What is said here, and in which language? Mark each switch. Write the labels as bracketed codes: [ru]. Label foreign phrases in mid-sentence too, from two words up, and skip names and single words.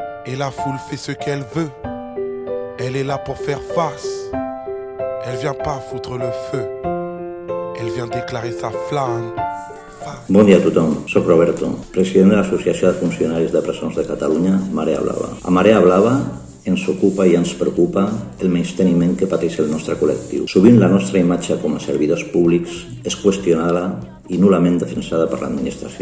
[fr] Et la foule fait ce qu'elle veut. Elle est là pour faire face. Elle vient pas foutre le feu. Elle vient déclarer sa flamme. [ca] Bon dia a tothom, soc Roberto, president de l'Associació de Funcionaris de Presons de Catalunya, Marea Blava. A Marea Blava ens ocupa i ens preocupa el menysteniment que pateix el nostre col·lectiu. Sovint la nostra imatge com a servidors públics és qüestionada i nul·lament defensada per l'administració.